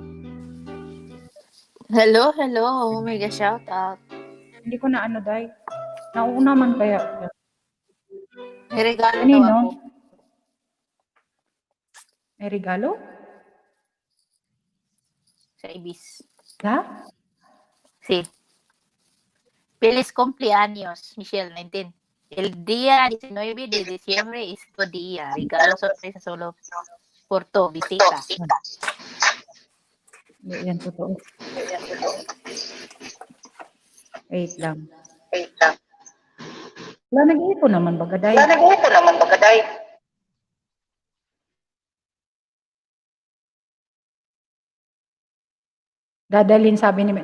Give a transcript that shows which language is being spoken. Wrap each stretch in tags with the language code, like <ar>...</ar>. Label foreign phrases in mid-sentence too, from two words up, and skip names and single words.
<en>Hello, mega shout out.</en> <tl>Hindi ko na ano, Day. Nauna man kaya. May regalo daw Kanino? ako. May regalo? Sa Ibis. Ha?</tl> <es>Sí. Feliz cumpleaños, Michelle, 19. El día 19 de diciembre es tu día. Regalo sorpresa solo por tu visita.</es> <tl>Hindi yan totoo. Wait lang. Wala, nag-iipon naman bagaday. Dadalhin, sabi ni...</tl>